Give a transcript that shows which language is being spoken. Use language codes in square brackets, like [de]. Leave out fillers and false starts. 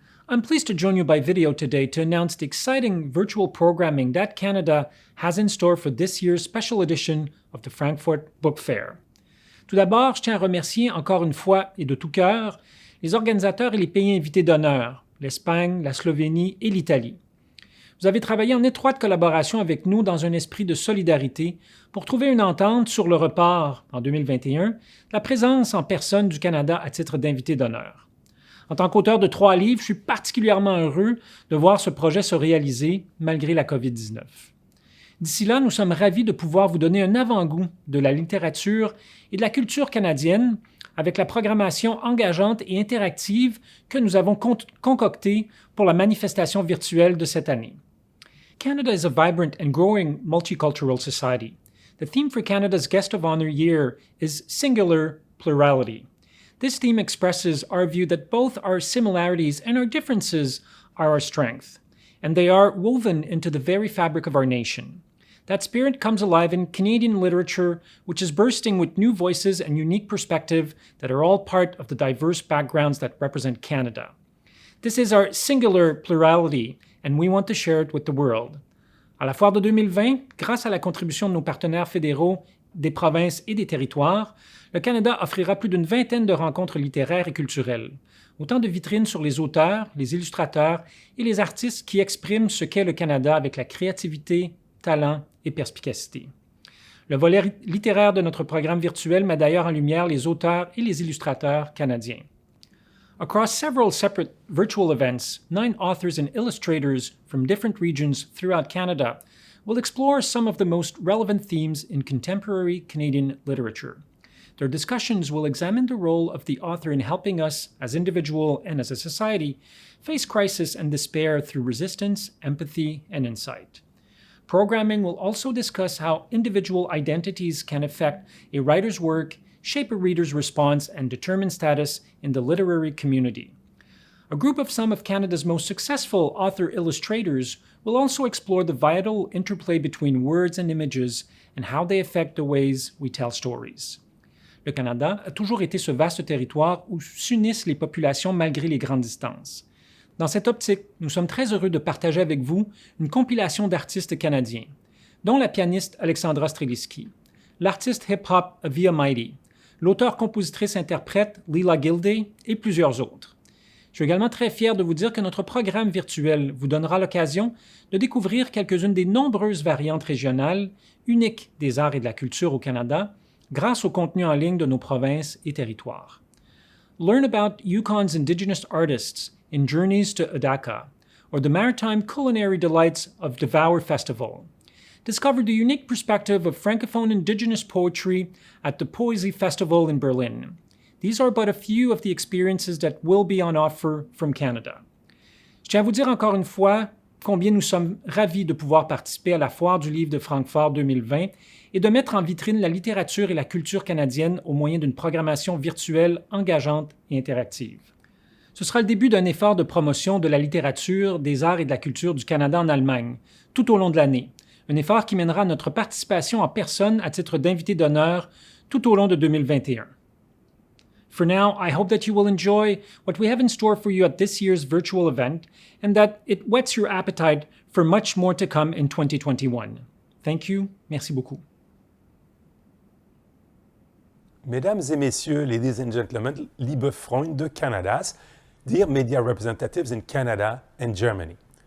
[en] I'm pleased to join you by video today to announce the exciting virtual programming that Canada has in store for this year's special edition of the Frankfurt Book Fair. [fr] Tout d'abord, je tiens à remercier encore une fois et de tout cœur les organisateurs et les pays invités d'honneur, l'Espagne, la Slovénie et l'Italie. Vous avez travaillé en étroite collaboration avec nous dans un esprit de solidarité pour trouver une entente sur le report, en 2021, de la présence en personne du Canada à titre d'invité d'honneur. En tant qu'auteur de 3 livres, je suis particulièrement heureux de voir ce projet se réaliser malgré la COVID-19. D'ici là, nous sommes ravis de pouvoir vous donner un avant-goût de la littérature et de la culture canadienne avec la programmation engageante et interactive que nous avons concoctée pour la manifestation virtuelle de cette année. [en] Canada is a vibrant and growing multicultural society. The theme for Canada's Guest of Honor year is Singulier Plurality. This theme expresses our view that both our similarities and our differences are our strength, and they are woven into the very fabric of our nation. That spirit comes alive in Canadian literature, which is bursting with new voices and unique perspectives that are all part of the diverse backgrounds that represent Canada. This is our singular plurality, and we want to share it with the world. [fr] À la Foire de 2020, grâce à la contribution de nos partenaires fédéraux, des provinces et des territoires, le Canada offrira plus d'une vingtaine de rencontres littéraires et culturelles, autant de vitrines sur les auteurs, les illustrateurs et les artistes qui expriment ce qu'est le Canada avec la créativité, talent et perspicacité. Le volet littéraire de notre programme virtuel met d'ailleurs en lumière les auteurs et les illustrateurs canadiens. [en] Across several separate virtual events, 9 authors and illustrators from different regions throughout Canada will explore some of the most relevant themes in contemporary Canadian literature. Their discussions will examine the role of the author in helping us, as individuals and as a society, face crisis and despair through resistance, empathy, and insight. Programming will also discuss how individual identities can affect a writer's work, shape a reader's response, and determine status in the literary community. A group of some of Canada's most successful author-illustrators will also explore the vital interplay between words and images and how they affect the ways we tell stories. [fr] Le Canada a toujours été ce vaste territoire où s'unissent les populations malgré les grandes distances. Dans cette optique, nous sommes très heureux de partager avec vous une compilation d'artistes canadiens, dont la pianiste Alexandra Streliski, l'artiste hip-hop Via Mighty, l'auteur-compositrice-interprète Lila Gilday et plusieurs autres. Je suis également très fier de vous dire que notre programme virtuel vous donnera l'occasion de découvrir quelques-unes des nombreuses variantes régionales uniques des arts et de la culture au Canada grâce au contenu en ligne de nos provinces et territoires. [en] Learn about Yukon's Indigenous artists in Journeys to Adaka, or the maritime culinary delights of Devour Festival. Discover the unique perspective of Francophone Indigenous poetry at the Poesy Festival in Berlin. These are but a few of the experiences that will be on offer from Canada. [fr] Je tiens à vous dire encore une fois combien nous sommes ravis de pouvoir participer à la Foire du livre de Francfort 2020 et de mettre en vitrine la littérature et la culture canadienne au moyen d'une programmation virtuelle engageante et interactive. Ce sera le début d'un effort de promotion de la littérature, des arts et de la culture du Canada en Allemagne, tout au long de l'année. Un effort qui mènera à notre participation en personne à titre d'invité d'honneur tout au long de 2021. [en] For now, I hope that you will enjoy what we have in store for you at this year's virtual event and that it whets your appetite for much more to come in 2021. Thank you. [fr] Merci beaucoup. Mesdames et messieurs, [en] ladies and gentlemen, [de] liebe Freunde Kanadas, [en] dear media representatives in Canada and Germany.